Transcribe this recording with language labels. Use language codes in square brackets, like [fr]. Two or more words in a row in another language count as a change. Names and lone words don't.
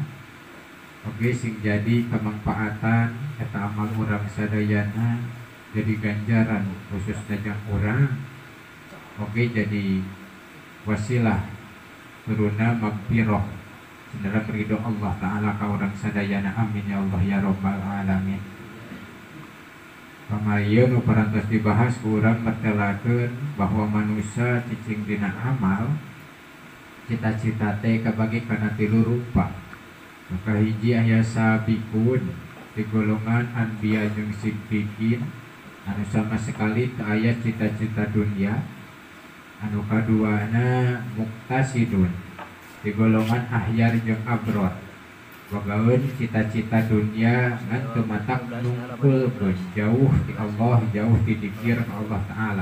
[su] Oge sing jadi kemanfaatan eta amal urang sadayana jadi ganjaran khusus dajang urang. Oge jadi wasilah turuna magfirah cenderang ridho Allah Ta'ala ka urang sadayana. [ar] آمين يا الله يا رب العالمين. [su] Pamayeun nu parantos dibahas ku urang mertelakeun bahwa manusia cicing dina amal cita-cita teh kabagi kana tilu rupa. Maka hiji aya sabikun di golongan anbiya jeung siddiqin anu [id] sama sekali [su] teu aya cita-cita dunia. Anu kaduana muktasidun di golongan ahyar jeung abror. Bogaeun cita-cita dunia ngan teu matak nungkulkeun jauh ti Allah, jauh ti dzikir Allah Ta'ala.